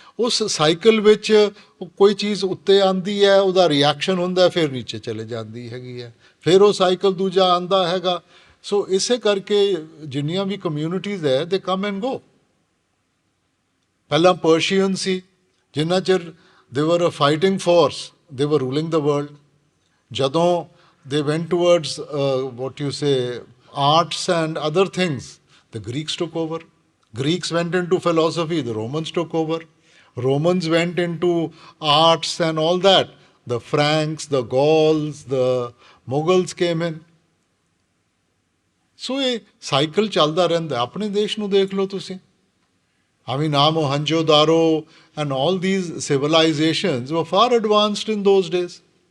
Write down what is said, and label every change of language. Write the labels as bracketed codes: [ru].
[pa] ਉਸ ਸਾਈਕਲ ਵਿੱਚ ਕੋਈ ਚੀਜ਼ ਉੱਤੇ ਆਂਦੀ ਹੈ, ਉਹਦਾ ਰਿਐਕਸ਼ਨ ਹੁੰਦਾ, ਫਿਰ ਨੀਚੇ ਚਲੇ ਜਾਂਦੀ ਹੈਗੀ ਹੈ, ਫਿਰ ਉਹ ਸਾਈਕਲ ਦੂਜਾ ਆਂਦਾ ਹੈਗਾ। ਸੋ ਇਸੇ ਕਰਕੇ ਜਿੰਨੀਆਂ ਵੀ ਕਮਿਊਨਿਟੀਜ਼ ਹੈ [en] They come and go. [pa] ਪਹਿਲਾਂ ਪਰਸ਼ੀਅਨ ਸੀ, ਜਿੰਨਾ ਚਿਰ [en] They were a fighting force, they were ruling the world. ਜਦੋਂ they went towards what you say arts and other things, the Greeks took over. Greeks went into philosophy, the Romans took over. Romans went into arts and all that. The Franks, the Gauls, the Mughals came in. [pa] So ਇਹ cycle ਚੱਲਦਾ ਰਹਿੰਦਾ। ਆਪਣੇ ਦੇਸ਼ ਨੂੰ ਦੇਖ ਲਓ ਤੁਸੀਂ। [en] I mean, Mohenjo-daro and all these civilizations were far advanced in those days.